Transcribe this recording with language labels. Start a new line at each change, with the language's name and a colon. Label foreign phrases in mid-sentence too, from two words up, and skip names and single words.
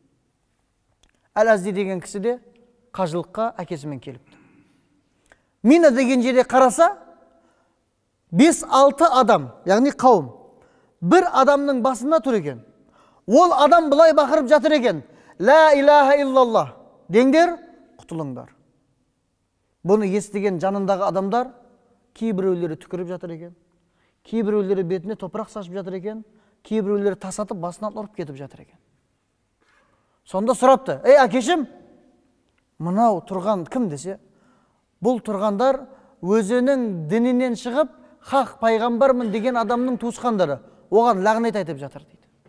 Kazakh: Әл-Азди деген кісі де қажылыққа әкесімен келіпті. Мина деген жерде қараса, 5-6 адам, яғни қауым, бір адамның басында тұр екен. Ол адам бұлай бақырып жатыр екен.
Arabic: لا إله إلا الله
Kazakh: деңдер, құтылыңдар. Бұны естіген жанындағы адамдар, кейбіреулері түкіріп жатыр екен, кейбіреулері бетіне топырақ сашып жатыр екен, кейбіреулері тасатып басынан ұрып кетіп жатыр екен. Сонда сұрапты, ей әкешім, мынау тұрған кім десе, бұл тұрғандар өзінің дінінен шығып, хақ пайғамбармын деген адамның туысқандары, оған лағнет айтып жатыр дейді.